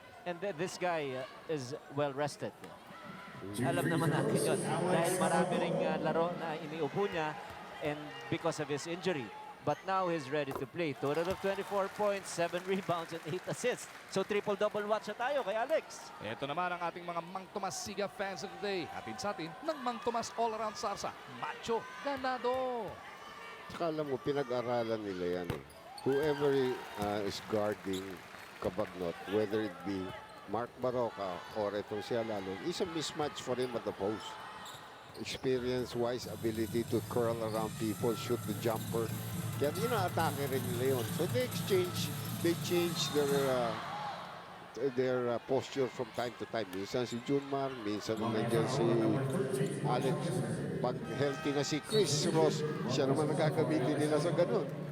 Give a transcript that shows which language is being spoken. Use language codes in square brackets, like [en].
[en] And this guy is well rested. [tl] Alam naman natin yun. Dahil marami ring laro na iniupo niya [en] and because of his injury. But now he's ready to play. Total of 24 points, 7 rebounds, and 8 assists. [tl] So triple-double watch na tayo kay Alex. Ito naman ang ating mga Mang Tomas Siga fans of the day. Hatid sa atin ng Mang Tomas all-around sarsa. Macho Ganado. Tsaka alam mo, pinag-aralan nila yan eh. [en] Whoever is guarding Cabagnor, whether it be Mark Baroka or itong si Alalon, is a mismatch for him at the post. Experience-wise, ability to curl around people, shoot the jumper. [tl] Kaya ina-atake rin nila yun. [en] So they change their posture from time to time. [tl] Minsan si Junmar, minsan nandiyan si Alex. Pag healthy na si Chris Ross, siya naman nagkakamitin nila sa ganun.